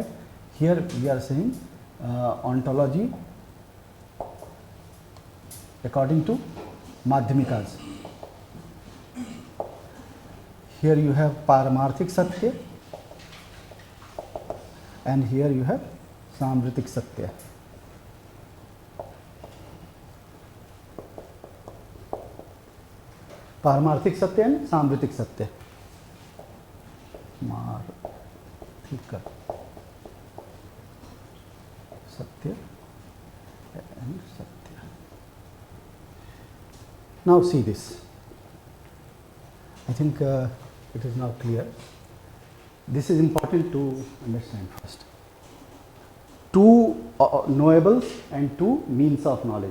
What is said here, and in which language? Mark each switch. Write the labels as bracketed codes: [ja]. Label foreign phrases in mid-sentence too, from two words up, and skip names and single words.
[en] Here we are saying ontology according to Madhyamikas. Here you have [sa] पारमार्थिक सत्य [en] and here you have [sa] सांवृतिक सत्य. पारमार्थिक सत्य and सांवृतिक सत्य. मार्थिक सत्य and Satya. [en] Now see this. I think it is now clear. This is important to understand first. Two knowables and two means of knowledge.